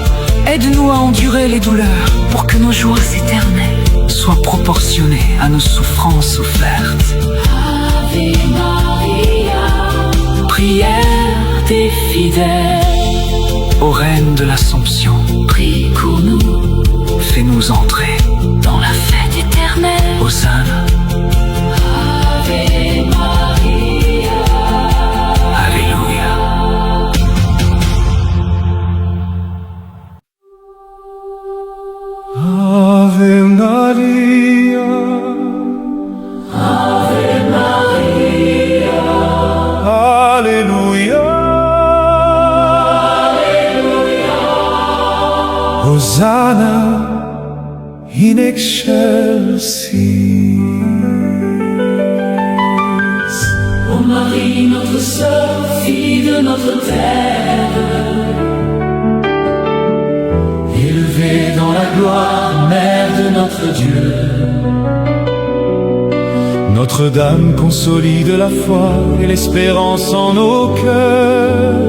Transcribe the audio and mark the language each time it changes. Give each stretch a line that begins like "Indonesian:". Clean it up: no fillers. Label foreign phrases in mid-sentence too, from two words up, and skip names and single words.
French: Aide-nous à endurer les douleurs pour que nos joies éternelles soit proportionné à nos souffrances offertes.
Latin: Ave Maria,
French: Prière des fidèles, ô Reine de l'Assomption, prie pour nous fais-nous entrer dans la fête éternelle. Hosanna.
Latin: Ave Maria,
French: Alléluia.
Latin: Ave Maria, Ave Maria, Alléluia, Hosanna in excelsis.
French: Ô Marie, notre sœur, fille de notre terre, Élevée dans la gloire, Mère de notre Dieu. Notre-Dame consolide la foi et l'espérance en nos cœurs.